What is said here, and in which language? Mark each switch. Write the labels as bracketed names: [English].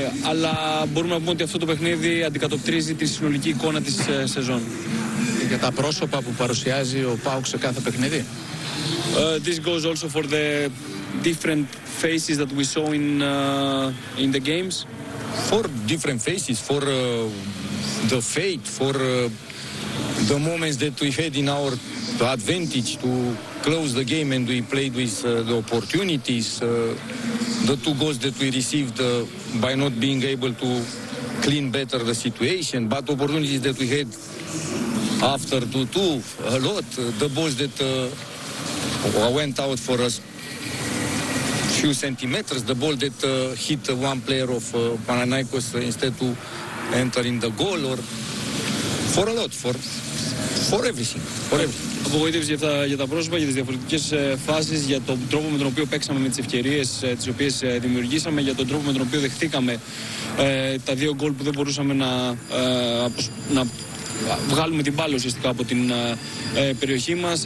[Greek] Αλλά μπορούμε να πούμε ότι αυτό το παιχνίδι αντικατοπτρίζει τη συνολική εικόνα της σεζόν. Για τα πρόσωπα που παρουσιάζει ο ΠΑΟΚ σε κάθε παιχνίδι. [English] This goes also for the different faces that we saw in the games. For different faces, for the fate, for the moments that we had in our advantage to close the game and we played with the opportunities, the two goals that we received by not being able to clean better the situation, but opportunities that we had after 2-2, a lot, the balls that went out for us few centimeters, the ball that hit one player of Panathinaikos instead to enter in the goal, or for a lot, for everything, for everything. [Greek] Απογοήτευση για τα πρόσωπα, για τις διαφορετικές φάσεις, για τον τρόπο με τον οποίο παίξαμε με τις ευκαιρίες τις οποίες δημιουργήσαμε, για τον τρόπο με τον οποίο δεχτήκαμε τα δύο γκολ που δεν μπορούσαμε να βγάλουμε την μπάλα ουσιαστικά από την περιοχή μας.